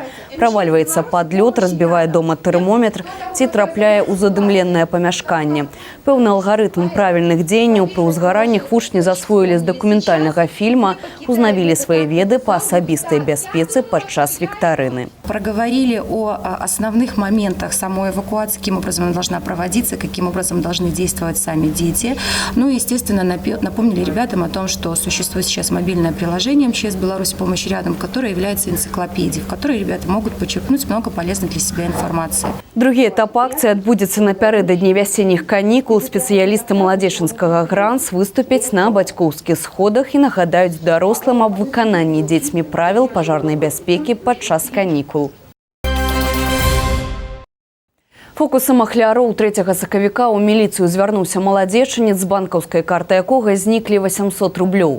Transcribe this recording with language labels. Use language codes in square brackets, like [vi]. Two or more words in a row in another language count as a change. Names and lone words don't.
[be] Правальваецца пад лёд, разбівае дома тэрмометр ці трапляе ў задымленае памяшканне. Пэўны алгарытм правільных дзеянняў пры ўзгараннях вучні засвоілі з дакументальнага фільма, узнавілі свае веды па асабістай бяспецы падчас віктарыны. [ru] Проговорили о основных моментах самой эвакуации, каким образом она должна проводиться, каким образом должны действовать сами дети. Ну и, естественно, напомнили ребятам о том, что существует сейчас мобильное приложение МЧС Беларусь «Помощь рядом», которое является энциклопедией, в которой ребята могут почерпнуть много полезной для себя информации. [be] Другі этап акцыі адбудзецца напярэдадні вясенніх канікул. Спецыялісты маладзечанскага ГРАНС выступяць на бацькоўскіх сходах і нагадаюць дарослым аб выкананні дзецьмі правіл пажарнай бяспекі падчас канікул. Фокусам ахвяроў 3 сакавіка ў міліцыю звярнуўся маладзечанец, з банкаўскай карты якога зніклі 800 рублёў.